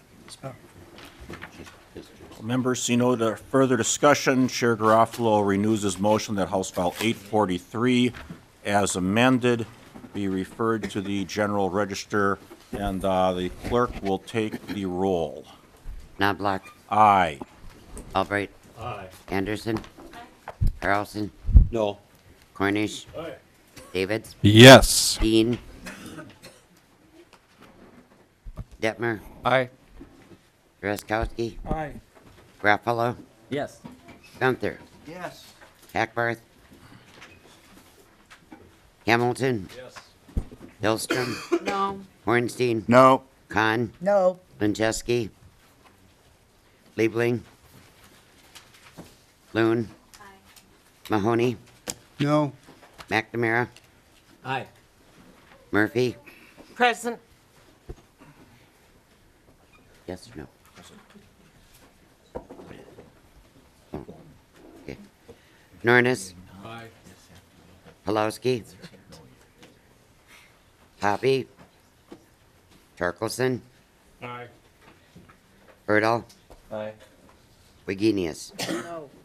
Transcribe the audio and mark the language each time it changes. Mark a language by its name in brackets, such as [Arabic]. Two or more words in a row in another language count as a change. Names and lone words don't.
[English] Members, see no further discussion. Chair Garofalo renews his motion that House File 843, as amended, be referred to the General Register, and the clerk will take the roll. Knobloch. Aye. Albright. Aye. Anderson. Carlson. No. Cornish. Aye. Davids. Yes. Dean. Detmer. Aye. Drazkowski. Aye. Garofalo. Yes. Gunther. Yes. Hackbarth. Hamilton. Yes. Hillstrom. No. Hornstein. No. Khan. No. Lincheski. Liebling. Loon. Mahoney. No. McNamara. Aye. Murphy. Present. Yes or no? Okay. Nornis. Aye. Pulowski. Hoppy. Torkelson. Aye. Berdahl. Aye. Wigenius. No.